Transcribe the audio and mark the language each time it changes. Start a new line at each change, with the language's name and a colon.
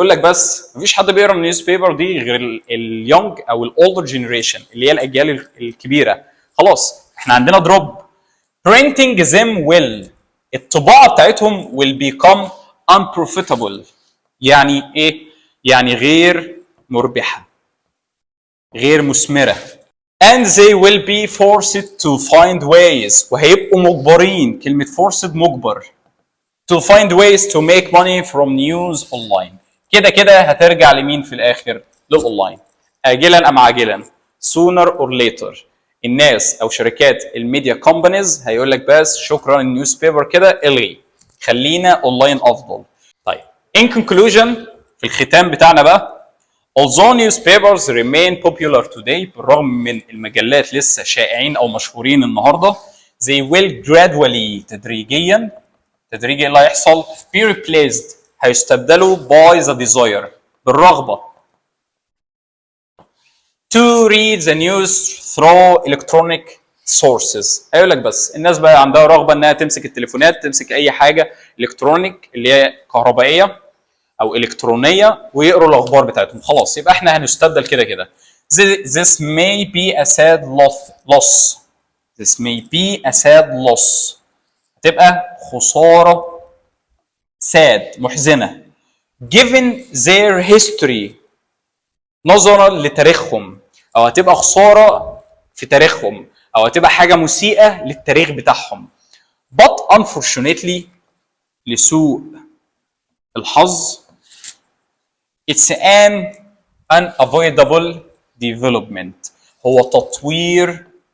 Arabic: يقول لك بس مفيش حد بيقرا النيوز بيبر دي غير اليونج او الاولدر جنريشن اللي هي الاجيال الكبيره. خلاص احنا عندنا دروب. printing them will، الطباعه بتاعتهم will become unprofitable، يعني ايه؟ يعني غير مربحه، غير مثمره.
English: and they will be forced to find ways، وهيبقوا مجبرين، كلمه forced مجبر، to find ways to make money from news online.
Arabic: كده هترجع لمين في الاخر؟ للاونلاين اجلا ام عاجلا، sooner or later. الناس او شركات الميديا كومبانيز هيقول لك بس شكرا النيوز بيبر كده الغي، خلينا اونلاين افضل.
English: طيب in conclusion، في الختام بتاعنا بقى، although newspapers remain popular today، بالرغم من المجلات لسه شائعين او مشهورين النهارده، they will gradually تدريجي اللي هيحصل be replaced، هيستبدلوا by the desire، بالرغبه to read the news through electronic sources.
Arabic: هيقول لك بس الناس بقى عندها رغبه انها تمسك التليفونات، تمسك اي حاجه الكترونيك اللي هي كهربائيه او الكترونيه ويقروا الاخبار بتاعتهم. خلاص يبقى احنا هنستبدل كده.
English: This may be a sad loss. This may be a sad loss.
Arabic: هتبقى خساره sad محزنه. Given their history، نظرا لتاريخهم، او هتبقى خساره في تاريخهم، او هتبقى حاجه مسيئه للتاريخ بتاعهم.
English: But unfortunately، لسوء الحظ، it's an unavoidable development، هو تطوير.